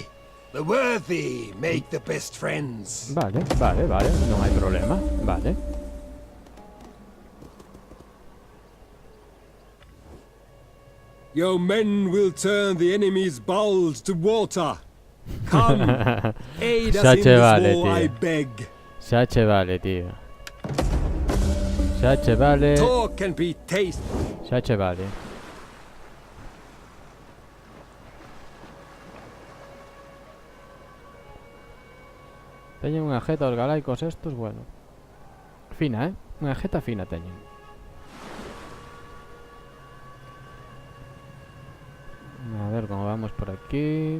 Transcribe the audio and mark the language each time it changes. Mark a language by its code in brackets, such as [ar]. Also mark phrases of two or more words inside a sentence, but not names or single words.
[en] The worthy make the best friends. [gl] Vale, non hai problema. Vale. [en] Your men will turn the enemy's bowels to water. Come, aid us [gl] Xa [en] in [gl] che [en] this [gl] vale, [en] war, I [gl] tío. [en] beg. [gl] Xa che vale, tío. Xa che vale. [en] Talk can be taste. [gl] Xa che vale. Teñen unha jeta os galaicos estos, bueno. Fina, Unha jeta fina teñen. A ver como vamos por aquí.